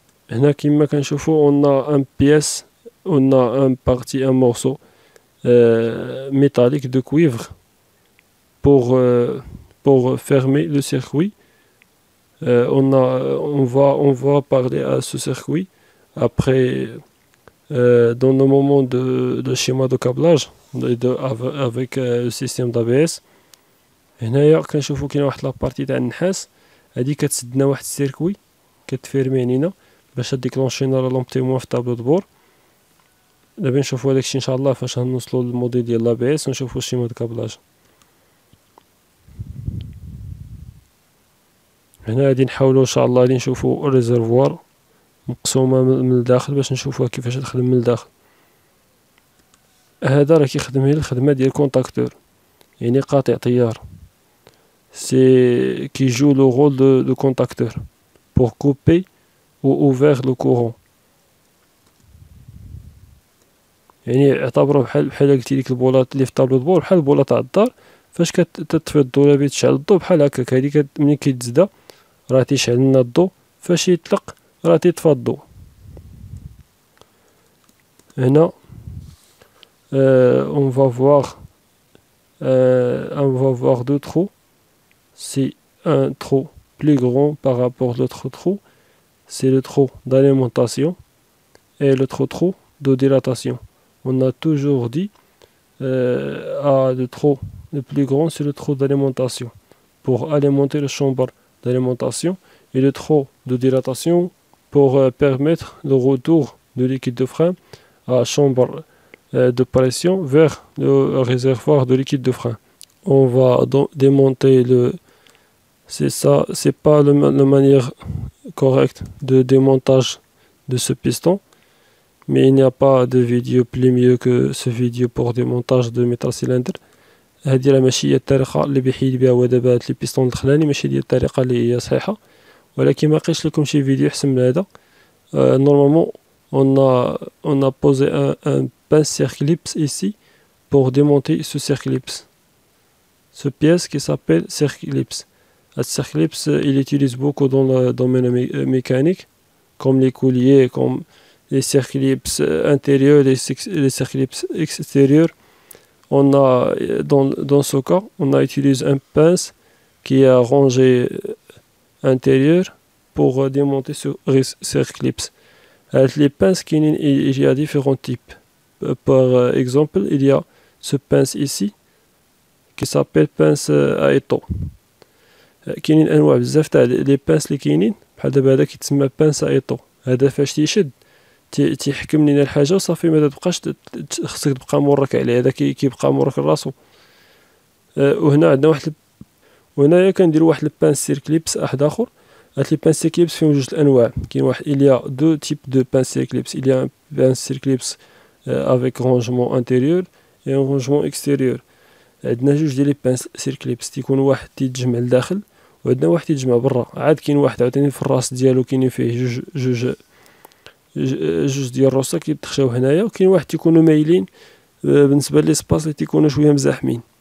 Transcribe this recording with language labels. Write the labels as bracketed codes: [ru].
[ar] هنا كما كنشوفو [fr] on a un pièce, on a un morceau métallique de cuivre pour fermer le circuit. On va parler à ce circuit après dans le moment de schéma de câblage avec le système d'ABS. [ar] هنايا كنشوفو كاين واحد لابارتي تاع النحاس هادي كتسدنا واحد السيركوي كتفيرمي لينا باش ديكلونشي لنا لا لومب تيموان في الطابلو دبور. دابا نشوفو هداكشي ان شاء الله فاش غنوصلو للموديل ديال لابيس ونشوفو الشيما د كابلاج. هنا غادي نحاولو ان شاء الله غادي نشوفو الريزرفوار مقسومه من الداخل باش نشوفوها كيفاش تخدم من الداخل. هذا راه كيخدم غير الخدمه ديال كونتاكتور يعني قاطع تيار. [fr] C'est qui joue le rôle de contacteur pour couper ou ouvrir le courant. [ar] يعني اعتبروه بحال قلتي ديك البولات اللي في الطابلو دبور بحال البوله تاع الدار فاش كتطفي الضو ولا تشعل الضو بحال هكاك. هادي ملي كيتزدا راه تيشعل لنا الضو، فاش يطلق راه تيطفى الضو. هنا [fr] on va voir deux trous. C'est un trou plus grand par rapport à l'autre trou, c'est le trou d'alimentation, et l'autre trou de dilatation. On a toujours dit le trou le plus grand, c'est le trou d'alimentation pour alimenter la chambre d'alimentation, et le trou de dilatation pour permettre le retour de liquide de frein à la chambre de pression vers le réservoir de liquide de frein. On va démonter c'est pas la manière correcte de démontage de ce piston, mais il n'y a pas de vidéo plus mieux que ce vidéo pour démontage de métal cylindre. [ar] هذه راه ماشي هي الطريقه اللي بيحيد بها هو دابا هاد لي بيستون الدخلاني، ماشي ديال الطريقه اللي هي صحيحه، ولكن ما لقيتش لكم شي فيديو احسن من هذا. [fr] Normalement on a posé un pince circlips ici pour démonter ce circlips, ce pièce qui s'appelle circlips. Le circlips il utilise beaucoup dans le domaine mécanique, comme les colliers, comme les circlips intérieurs, les circlips extérieurs. On a, dans ce cas, on a utilisé un pince qui est rangé intérieur pour démonter ce circlips. Les pinces, il y a différents types. Par exemple, il y a ce pince ici qui s'appelle pince à étau. [ar] كاينين انواع بزاف تاع لي بانس اللي كاينين، بحال دابا هذا كيتسمى بانس ايطو. هذا فاش تيشد تيحكم لينا الحاجه وصافي، ما تبقاش خصك تبقى مورك عليه، هذا كيبقى مورك لراسو. وهنا عندنا وهنايا كنديروا واحد البانس سيركليبس واحد اخر. هاد لي بانس سيركليبس فيهم جوج الانواع. كاين واحد [fr] il y a deux types de pince circlips. Il y a un pince circlips avec rangement intérieur et un rangement extérieur. [ar] عندنا جوج ديال لي بانس سيركليبس، تيكون واحد تيتجمع لداخل وعندنا واحد تيتجمع برا. عاد كاين واحد عاوتاني في الراس ديالو كاينين فيه جوج ديال الروسا كيتخشاو هنايا، وكاين واحد تيكونوا مايلين بالنسبه لي سباس اللي تيكونوا شويه مزاحمين.